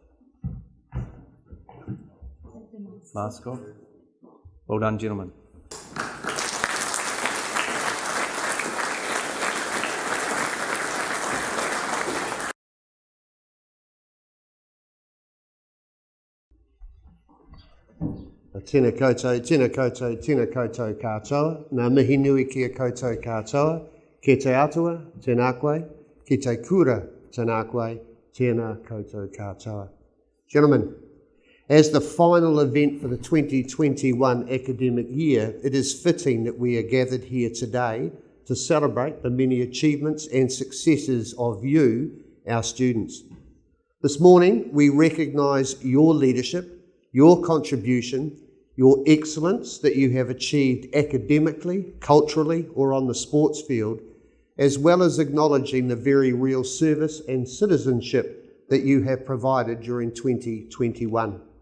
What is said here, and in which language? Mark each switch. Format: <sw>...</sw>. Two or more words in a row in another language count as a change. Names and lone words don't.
<en>Mask off. Well done, gentlemen.</en> <mi>Tēnā koutou, tēnā koutou, tēnā koutou katoa. Nā mihi nui ki a koutou katoa. Ke te atua, tēnā koe. Ki te kura, tēnā koe. Tēnā koutou katoa.</mi> <en>Gentlemen, as the final event for the 2021 academic year, it is fitting that we are gathered here today to celebrate the many achievements and successes of you, our students. This morning, we recognise your leadership, your contribution, your excellence that you have achieved academically, culturally, or on the sports field, as well as acknowledging the very real service and citizenship that you have provided during 2021.</en>